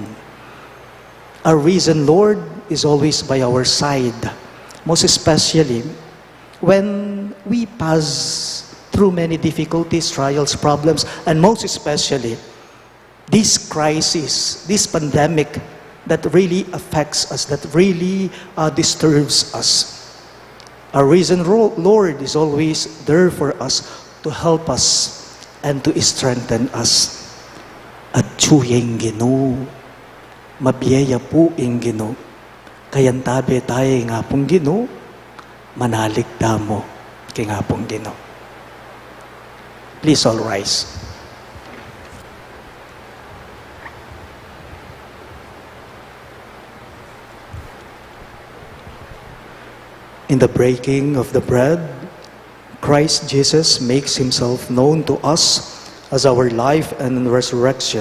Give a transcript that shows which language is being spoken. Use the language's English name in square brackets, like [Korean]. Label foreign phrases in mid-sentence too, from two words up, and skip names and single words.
[English] Our risen Lord is always by our side, most especially when we pass through many difficulties, trials, problems, and most especially this crisis, this pandemic that really affects us, that really disturbs us. Our risen Lord is always there for us to help us and to strengthen us. [Pampanga] At tsuyeng Ginoo, mabiyaya po ing Ginoo, kayantabi tayo nga pong Ginoo, manaligda mo kay nga pong Ginoo. [English] Please all rise. In the breaking of the bread, Christ Jesus makes Himself known to us as our life and resurrection.